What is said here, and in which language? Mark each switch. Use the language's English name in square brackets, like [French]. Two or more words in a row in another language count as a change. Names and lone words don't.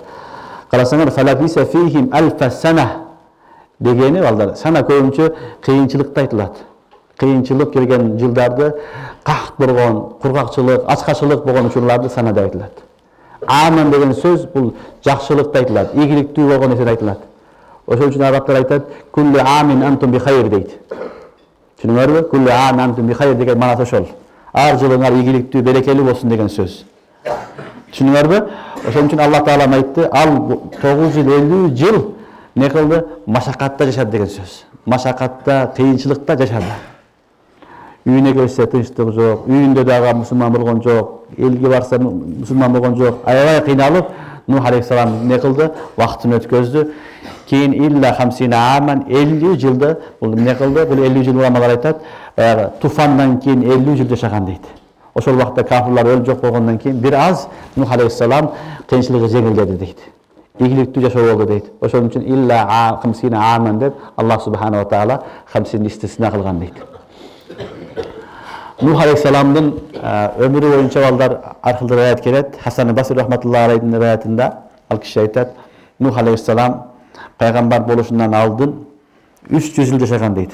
[Kyrgyz] Карасаңар, [Arabic] فلبث فيهم ألف سنة [Kyrgyz] дегени балдар, сана көбүнчө кыйынчылыкты айтылат. Кыйынчылык келген жылдарды, кахт болгон, кургакчылык, ачкачылык болгон учурларды сана деп айтылат. Аман деген сөз бул жакшылыкты айтылат, ийгиликтүү болгон нерсе айтылат. Ошон үчүн арабтар айтат: [Arabic] "كل عام أنتم بخير" дейт. [Kyrgyz] Түшүнүңөрбү? [Arabic] كل عام أنتم بخير [Kyrgyz] деген маанасы ошол. Ар жылыңар ийгиликтүү, берекелүү болсун деген сөз. Түшүнүңөрбү? Ошон үчүн Алла Таалам айтты, ал 950 жыл не кылды? Машакатта жашады деген сөз. Машакатта, кыйынчылыкта жашады. Үйүнө келсе тынчтык жок, үйүндө дагы мусулман болгон жок, элге барса мусулман болгон жок. Аябай кыйналып, Нух алейхиссалам не кылды? Вактын өткөздү. Кийин [Arabic] إلا 50 عاما [Kyrgyz] 50 жылда бул эмне кылды? Бул 50 жыл уламалар айтат, туфандан кийин 50 жыл жашаган дейт. Ошол убакта кафирлар өлүп жок болгондон кийин бир аз Нух алейхиссалам кыйынчылыгы жеңилдеди дейт. Ийгиликтүү жашоо болду дейт. Ошон үчүн [Arabic] إلا 50 عاما [Kyrgyz] деп [Arabic] الله سبحانه وتعالى [Kyrgyz] 50 истисна кылган дейт. Нух алейхиссаламдын өмүрү боюнча балдар аркылуу риwayat келет. Хасан Басри рахматуллахи алейхинин риwayatында ал киши айтат: Нух алейхиссалам пайгамбар болушундан алдын 300 жыл жашаган дейт.